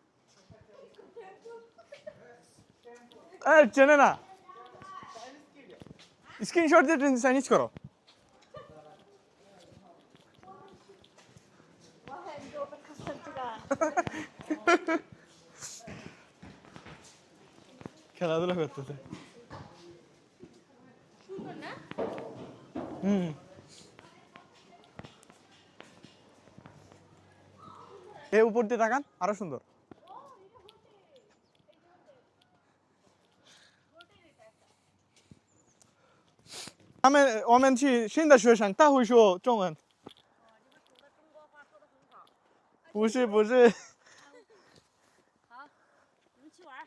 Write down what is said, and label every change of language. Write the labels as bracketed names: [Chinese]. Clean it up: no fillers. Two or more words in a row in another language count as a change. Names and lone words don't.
[Bangla] চেনে না স্ক্রিনশট দিয়ে চাইনিজ করো খেলাধুলা করতেছে হুম এ উপর দিয়ে তাকান আরো সুন্দর [Chinese] 我们去新的学生他会说中文不是不是好，你们去玩。